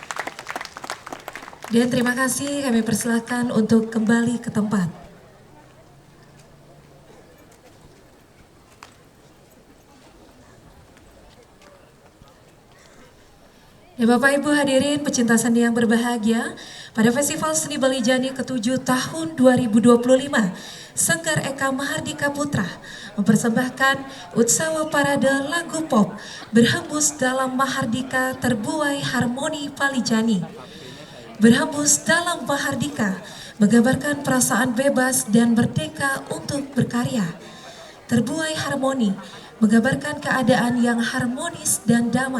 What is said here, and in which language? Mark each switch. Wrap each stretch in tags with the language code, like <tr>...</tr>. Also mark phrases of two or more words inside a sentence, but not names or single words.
<id>Dan terima kasih, kami persilakan untuk kembali ke tempat. Ya Bapak Ibu hadirin pecinta seni yang berbahagia, pada Festival Seni Bali Jani ke-7 tahun 2025, Sanggar Eka Mahardika Putra mempersembahkan Utsawa Parade Lagu Pop berhembus dalam Mahardika terbuai harmoni Bali Jani. Berhembus dalam Mahardika menggambarkan perasaan bebas dan merdeka untuk berkarya. Terbuai harmoni menggambarkan keadaan yang harmonis dan damai.</id>